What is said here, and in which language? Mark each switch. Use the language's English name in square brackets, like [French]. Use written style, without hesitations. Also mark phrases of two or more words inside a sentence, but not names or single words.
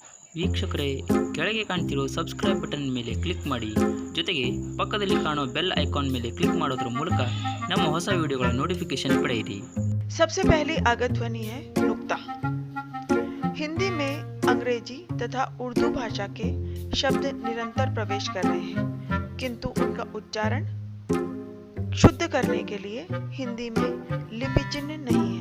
[Kannada] ವೀಕ್ಷಕರೇ, ಕೆಳಗೆ ಕಾಣ್ತಿರೋ ಸಬ್ಸ್ಕ್ರೈಬ್ ಬಟನ್ ಮೇಲೆ ಕ್ಲಿಕ್ ಮಾಡಿ. ಜೊತೆಗೆ ಪಕ್ಕದಲ್ಲಿ ಕಾಣೋ ಬೆಲ್ ಐಕಾನ್ ಮೇಲೆ ಕ್ಲಿಕ್ ಮಾಡೋದ್ರ ಮೂಲಕ ನಮ್ಮ ಹೊಸ ವಿಡಿಯೋಗಳ ನೋಟಿಫिकेशन पड़ेगी। [Hindi] सबसे पहली आगत ध्वनि है नुक्ता। हिंदी में अंग्रेजी तथा उर्दू भाषा के शब्द निरंतर प्रवेश कर रहे हैं, किंतु उनका उच्चारण शुद्ध करने के लिए हिंदी में लिपि चिन्ह नहीं है।